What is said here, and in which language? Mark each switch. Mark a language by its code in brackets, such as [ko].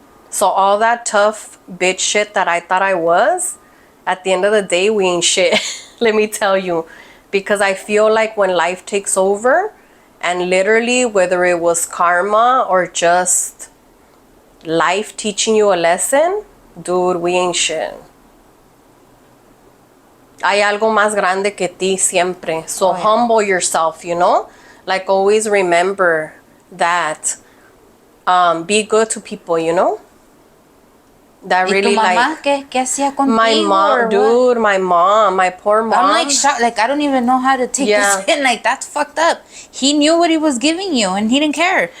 [en] So all that tough bitch shit that I thought I was, at the end of the day, we ain't shit. Let me tell you. Because I feel like when life takes over, and literally whether it was karma or just life teaching you a lesson, dude, we ain't shit. [es] Hay algo más grande que ti siempre. [en] So humble yourself, you know? Like always remember that. Be good to people, you know? That really [es] mamá, [en] like [es] ¿qué hacía contigo? [en] my mom, dude, my mom, my poor mom. I'm like shocked. Like I don't even know how to take this in. Like that's fucked up. He knew what he was giving you, and he didn't care.